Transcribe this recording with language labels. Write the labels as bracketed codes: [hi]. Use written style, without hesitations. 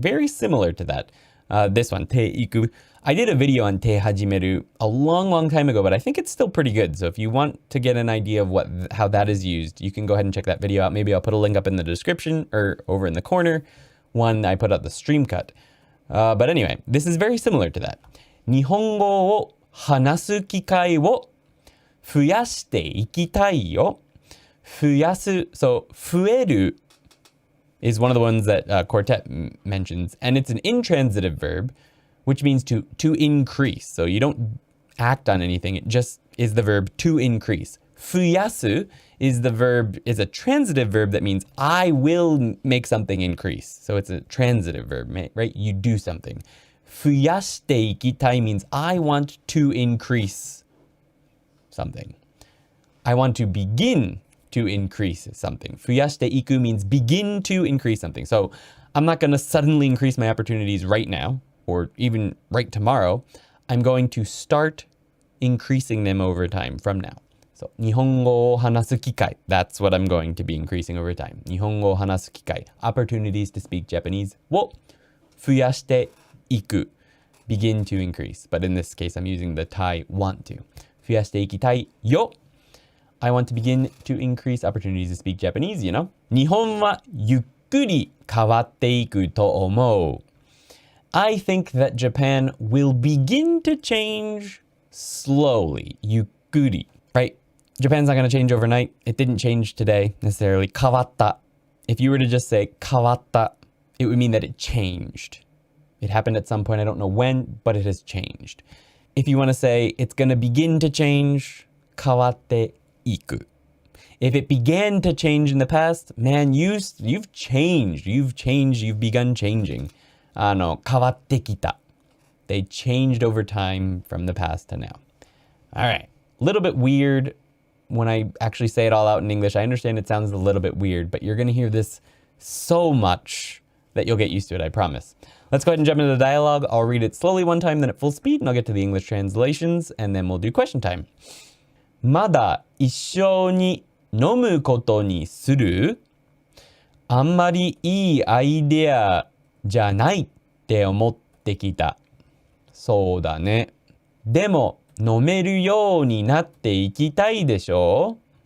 [en] Very similar to that. This one, te iku. I did a video on te hajimeru a long time ago, but I think it's still pretty good. So if you want to get an idea of how that is used, you can go ahead and check that video out. Maybe I'll put a link up in the description or over in the corner. One, I put out the stream cut. But anyway, this is very similar to that. [ja] 日本語を話す機会を増やしていきたいよ。増やす. [en] So 増える is one of the ones that Quartet mentions, and it's an intransitive verb, which means to increase. So you don't act on anything, it just is the verb to increase. 増やす is a transitive verb that means I will make something increase. So it's a transitive verb, right? You do something. [ja] 増やしていきたい [en] means I want to increase something. I want to begin to increase something. [ja] 増やしていく [en] means begin to increase something. So I'm not going to suddenly increase my opportunities right now, or even right tomorrow. I'm going to start increasing them over time from now. [ja] So 日本語を話す機会. [en] That's what I'm going to be increasing over time. [ja] 日本語を話す機会. [en] Opportunities to speak Japanese [ja] を増やしていく. [en] Begin to increase. But in this case, I'm using the Thai want to. [ja] 増やしていきたいよ. [en] I want to begin to increase opportunities to speak Japanese, you know? [ja] 日本はゆっくり変わっていくと思う. [en] I think that Japan will begin to change slowly. [ja] ゆっくり. [en] Right? Japan's not going to change overnight. It didn't change today necessarily. [ja] 変わった. [en] If you were to just say 変わった, it would mean that it changed. It happened at some point. I don't know when, but it has changed. If you want to say it's going to begin to change, [ja] 変わっていく. [en] If it began to change in the past, man, you've changed. You've begun changing. [ja] 変わってきた. [en] They changed over time from the past to now. All right. A little bit weird when I actually say it all out in English. I understand it sounds a little bit weird, but you're going to hear this so much that you'll get used to it, I promise. Let's go ahead and jump into the dialogue. I'll read it slowly one time, then at full speed, and I'll get to the English translations, and then we'll do question time. [ja] まだ一緒に飲むことにする? あんまりいいアイデアじゃないって思ってきた。そうだね。でも飲めるようになっていきたいでしょ?